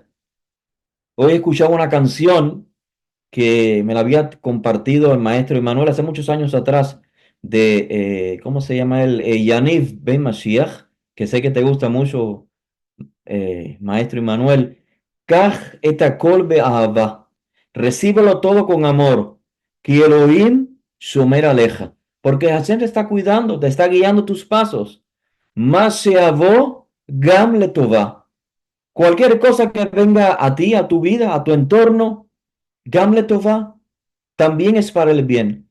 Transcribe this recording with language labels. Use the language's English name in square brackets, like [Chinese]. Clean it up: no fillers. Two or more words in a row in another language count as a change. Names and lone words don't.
[Spanish] Hoy he escuchado una canción que me la había compartido el maestro Emanuel hace muchos años atrás, de, ¿cómo se llama él? Yaniv Ben Mashiach, que sé que te gusta mucho, maestro Emanuel. [Hebrew] קח את הכל באהבה. [Spanish] Recíbelo todo con amor. [Hebrew] כי אלוהים שומר עליך. [Spanish] Porque Hashem te está cuidando, te está guiando tus pasos. [Hebrew] מה שיבוא גם לטובה. [Spanish] Cualquier cosa que venga a ti, a tu vida, a tu entorno, [Hebrew] גם לטובה, [Spanish] también es para el bien.